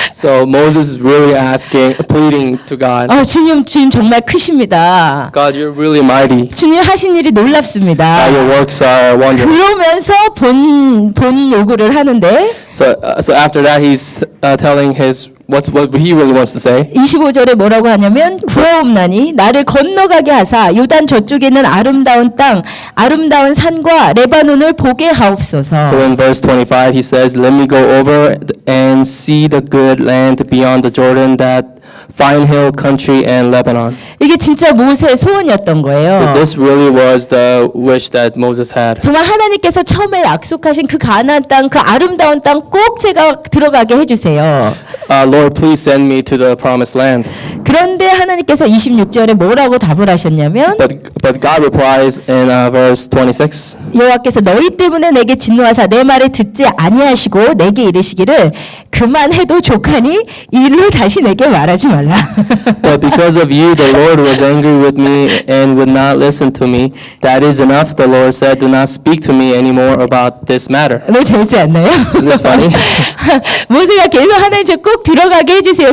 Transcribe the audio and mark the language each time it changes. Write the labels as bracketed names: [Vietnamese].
[English] So Moses is really pleading to God. [Korean] 주님 정말 크십니다. [English] God, you're really mighty. [Korean] 주님 하신 일이 놀랍습니다. [English] Your works are wonderful. [Korean] 그러면서 본 요구를 하는데. [English] So after that, he's telling what he really wants to say. [Korean] 25절에 뭐라고 하냐면 구하옵나니 나를 건너가게 하사 요단 저쪽에 있는 아름다운 땅 아름다운 산과 레바논을 보게 하옵소서. [English] So in verse 25 he says, "Let me go over and see the good land beyond the Jordan, that fine hill country and Lebanon." [Korean] 이게 진짜 모세의 소원이었던 거예요. [English] So this really was the wish that Moses had. [Korean] 정말 하나님께서 처음에 약속하신 그 가나안 땅, 그 아름다운 땅 꼭 제가 들어가게 해주세요. [English] Lord, please send me to the promised land. [Korean] 그런데 하나님께서 26절에 뭐라고 답을 하셨냐면 [English] But God replies in verse 26. [Korean] 여호와께서 너희 때문에 내게 진노하사 내 말을 듣지 아니하시고 내게 이르시기를 그만해도 족하니 일로 다시 내게 말하지 말라. [English] But because of you, the Lord was angry with me and would not listen to me. That is enough, the Lord said. Do not speak to me anymore about this matter. [Korean] 너무 재밌지 않나요? [English] Isn't this funny? [Korean] 모세가 계속 하나님 꼭 들어가게 해주세요.